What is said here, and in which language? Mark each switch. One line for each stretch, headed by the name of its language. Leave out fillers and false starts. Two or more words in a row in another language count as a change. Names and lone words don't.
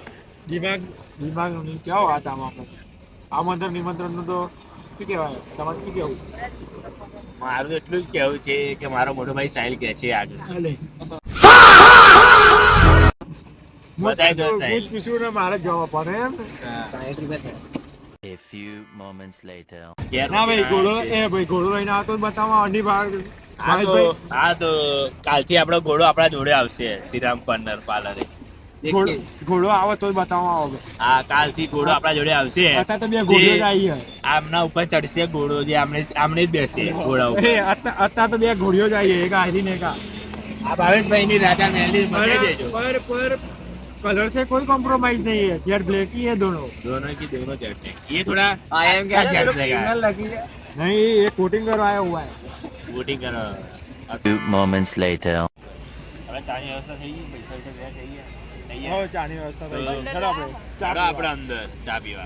Gujarati: દિમાગ કેવો વાત આમાં આમંત્રણ નિમંત્રણ નું તો શું કહેવાય તમારે શું કેવું મારું તો એટલું જ કેવું છે કે મારો મોટો ભાઈ સાહિલ કે છે આજે બતાવી દો સાહિલ. પૂછ્યું ને મારે જવાબ આપવાનો એમ
English: A few moments later.
Gujarati: ના ભાઈ ઘોડો લઈને આવતો બતાવવા અઢી ભાગ હા તો કાલથી આપણો ઘોડો આપણા જોડે આવશે શ્રીરામ પન્નર પાર્લરે. ઘોડો આવે તો બતાવવા આવે હા કાલથી ઘોડો આપણા જોડે આવશે. અત્યારે તો બે ઘોડીઓ જ આવી આમના ઉપર ચડશે ઘોડો જે આમને જ બેસે ઘોડા ઉપર. અત્યારે તો બે ઘોડીઓ જ આવી એક આયરી ને એક આ ભાવેશભાઈ ની રાજા મહેંદી બતાવી દેજો.
Hindi: पर कलर से कोई कॉम्प्रोमाइज नहीं है
English: jet black
Hindi: ही है दोनों दोनों की दोनों जेट है. ये थोड़ा अच्छा जेट रहेगा. नहीं ये कोटिंग करवाया हुआ है वोटिंग करो.
English: Few moments later.
Gujarati: હવે ચાની વ્યવસ્થા થઈ ગઈ. પૈસા વૈસા ગયા થઈ ગયા. થઈ हो ગયા. ચાની વ્યવસ્થા થઈ ગઈ ચલો આપણે ચાલો આપણે અંદર ચા પીવા.